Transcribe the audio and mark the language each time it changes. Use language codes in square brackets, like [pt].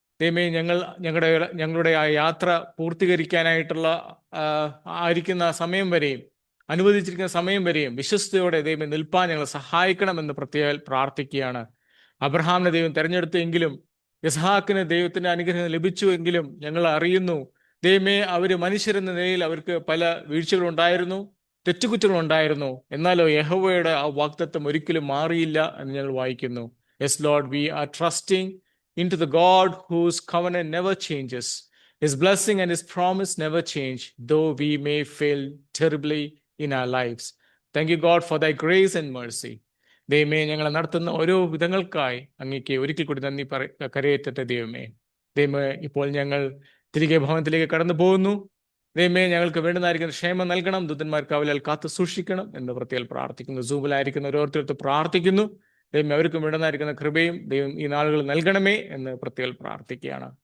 [ml] ദൈവമേ, ഞങ്ങളുടെ ആ യാത്ര പൂർത്തീകരിക്കാനായിട്ടുള്ള ആയിരിക്കുന്ന സമയം വരെയും, അനുവദിച്ചിരിക്കുന്ന സമയം വരെയും വിശ്വസ്തയോടെ ദൈവം നിൽപ്പാൻ ഞങ്ങളെ സഹായിക്കണമെന്ന് പ്രത്യേകം പ്രാർത്ഥിക്കുകയാണ്. അബ്രഹാമിനെ ദൈവം തിരഞ്ഞെടുത്തെങ്കിലും യിസ്ഹാക്കിന് ദൈവത്തിന്റെ അനുഗ്രഹം ലഭിച്ചുവെങ്കിലും ഞങ്ങൾ അറിയുന്നു, ദൈവമേ, അവര് മനുഷ്യരെന്ന നിലയിൽ അവർക്ക് പല വീഴ്ചകളുണ്ടായിരുന്നു, തെറ്റുകുറ്റങ്ങളുണ്ടായിരുന്നു. എന്നാലോ യഹോവയുടെ ആ വാഗ്ദത്തം ഒരിക്കലും മാറിയില്ല എന്ന് ഞങ്ങൾ വായിക്കുന്നു. [en] Yes Lord, we are trusting into the God whose covenant never changes. His blessing and his promise never change, though we may fail terribly in our lives. Thank you, God, for thy grace and mercy. [ml] ദൈവമേ, ഞങ്ങളെ നടത്തുന്ന ഓരോ വിധങ്ങൾക്കായി അങ്ങേക്ക് ഒരിക്കൽ കൂടി നന്ദി കരയേറ്റത്തെ ദൈവമേ. ദൈവമേ, ഇപ്പോൾ ഞങ്ങൾ തിരികെ ഭവനത്തിലേക്ക് കടന്നു പോകുന്നു. ദൈവമേ, ഞങ്ങൾക്ക് വേണ്ടുന്നതായിരിക്കുന്ന ക്ഷേമം നൽകണം, ദൂതന്മാർക്ക് അവലാൽ കാത്തു സൂക്ഷിക്കണം എന്ന് പ്രത്യേകം പ്രാർത്ഥിക്കുന്നു. സൂമിലായിരിക്കുന്ന ഓരോരുത്തർക്ക് പ്രാർത്ഥിക്കുന്നു. ദൈവം അവർക്കും വേണ്ടുന്നതായിരിക്കുന്ന കൃപയും ദൈവം ഈ നാളുകൾ നൽകണമേ എന്ന് പ്രത്യേകം പ്രാർത്ഥിക്കുകയാണ്.